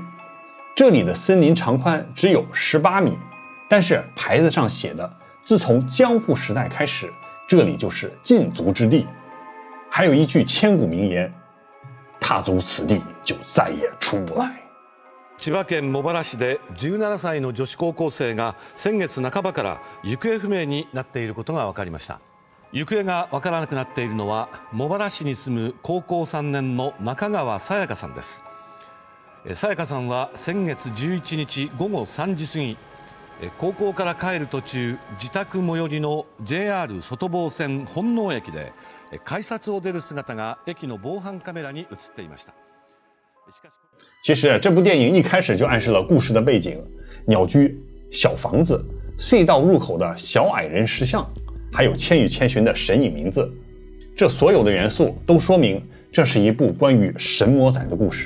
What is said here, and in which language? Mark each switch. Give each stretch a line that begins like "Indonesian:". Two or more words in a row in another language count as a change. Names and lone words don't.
Chinese: 这里的森林长宽只有18米，但是牌子上写的，自从江户时代开始，这里就是禁足之地。还有一句千古名言，踏足此地就再也出不来。
Japanese: 千葉県茂原市で17歳の女子高校生が先月半ばから行方不明になっていることが分かりました。行方が分からなくなっているのは茂原市に住む高校3年の中川さやかさんです。さやかさんは先月11日午後3時過ぎ、高校から帰る途中、自宅最寄りの JR 外房線本能駅で改札を出る姿が駅の防犯カメラに映っていました。
Chinese: 其实这部电影一开始就暗示了故事的背景：鸟居、小房子、隧道入口的小矮人石像，还有千与千寻的神隐名字。这所有的元素都说明这是一部关于神魔仔的故事。